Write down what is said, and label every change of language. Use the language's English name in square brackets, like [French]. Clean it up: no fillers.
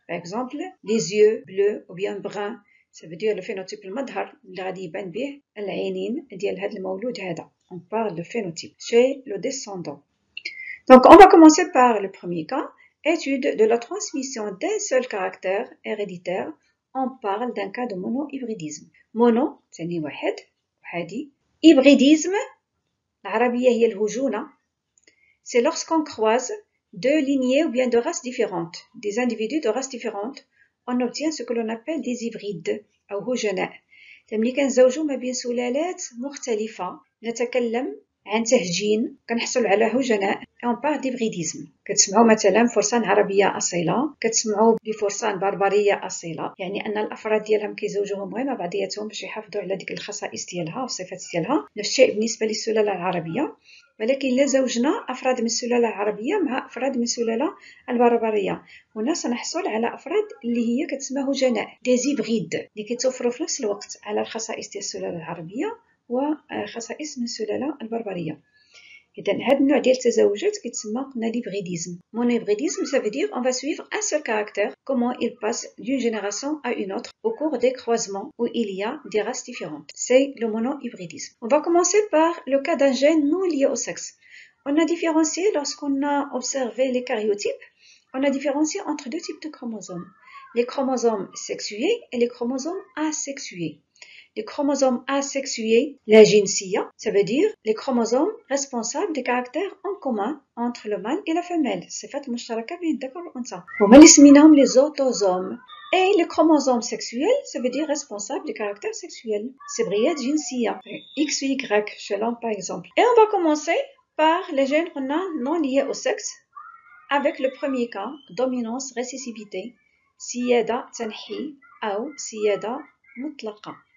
[French] Par exemple, les yeux bleus ou bien bruns, ça veut dire le phénotype [Arabic] المظهر اللي غادي يبان به العينين ديال هذا المولود هذا. [French] On parle de phénotype chez le descendant. Donc on va commencer par le premier cas, étude de la transmission d'un seul caractère héréditaire. On parle d'un cas de monohybridisme. [Arabic] Mono يعني واحد وحدي. Hybridisme العربية هي الهجونة. [French] C'est lorsqu'on croise deux lignées ou bien de races différentes, des individus de races différentes, on obtient ce que l'on appelle des hybrides [Arabic] أو هجناء. ملي كنزوجو ما بين سلالات مختلفة نتكلم عن تهجين كنحصل على هجناء. [French] on parle d'hybridisme. [Arabic] كتسمعوا مثلا فرسان عربية أصيلة، كتسمعوا بفرسان بربرية أصيلة، يعني أن الأفراد ديالهم كيزوجوهم غير مع بعضياتهم باش يحافظوا على ديك الخصائص ديالها والصفات ديالها. نفس الشيء بالنسبة للسلالة العربية، ولكن إلا زوجنا أفراد من السلالة العربية مع أفراد من السلالة البربرية، هنا سنحصل على أفراد اللي هي كتسمى هجناء، دي زيبغيد اللي كيتوفروا في نفس الوقت على الخصائص ديال السلالة العربية وخصائص من السلالة البربرية. إذا هذا النوع ديال التزاوجات كيتسمى قلنا l'hybridisme. [French] Monohybridisme, ça veut dire on va suivre un seul caractère, comment il passe d'une génération à une autre au cours des croisements où il y a des races différentes. C'est le monohybridisme. On va commencer par le cas d'un gène non lié au sexe. On a différencié, lorsqu'on a observé les karyotypes, on a différencié entre deux types de chromosomes. Les chromosomes sexués et les chromosomes asexués. Les chromosomes asexués, la jinsiya, ça veut dire les chromosomes responsables des caractères en commun entre le mâle et la femelle. [Arabic] صفات مشتركة بين الذكر والأنثى. هما اللي سميناهم les autosomes. [French] Et les chromosomes sexuels, ça veut dire responsables des caractères sexuels. [Arabic] سبغيات جنسية. [French] X ou Y chez l'homme par exemple. Et on va commencer par les gènes non liés au sexe avec le premier cas, dominance récessivité, [Arabic] سيادة تنحي أو سيادة مطلقة.